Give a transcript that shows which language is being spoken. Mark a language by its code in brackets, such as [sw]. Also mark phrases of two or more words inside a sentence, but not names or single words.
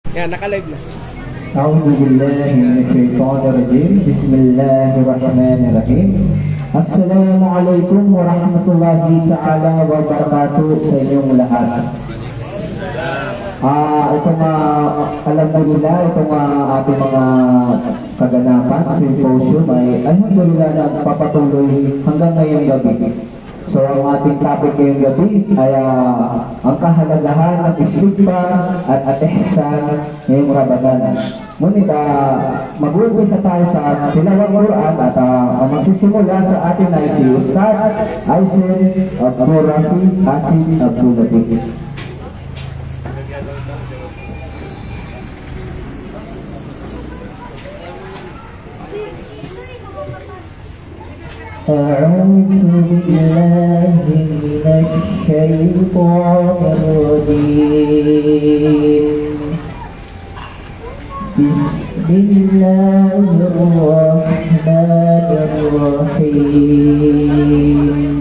[tl] Yan, naka-live na. [ar] أعوذ بالله من الشيطان الرجيم بسم الله الرحمن الرحيم السلام عليكم ورحمة الله تعالى وبركاته [tl] sa inyong lahat. Itong alhamdulillah, itong ating mga kaganapan, symposium ay alhamdulillah na papatuloy hanggang ngayong gabi. So ang ating topic ngayong gabi ay ang kahalagahan ng istighfar at ihsan ngayong Ramadan. Ngunit mag-uumpisa tayo sa tilawang Quran at ang magsisimula sa atin ay si Ustaz Aisen Abdul Rafi Asin Abdul Latif. [ar] أعوذ بالله من الشيطان الرجيم بسم الله الرحمن الرحيم